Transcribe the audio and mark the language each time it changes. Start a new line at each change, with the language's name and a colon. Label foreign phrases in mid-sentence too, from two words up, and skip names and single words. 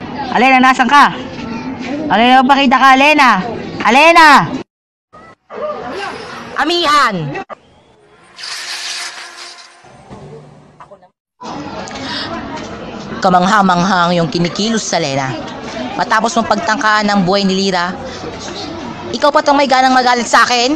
Filipino: Alena, nasan ka? Alena, pakita ka, Alena! Alena! Amihan! Kamangha-manghang yung kinikilos sa Lena. Matapos mong pagtangkaan ng buhay ni Lyra, ikaw pa tong may ganang magalit sa akin?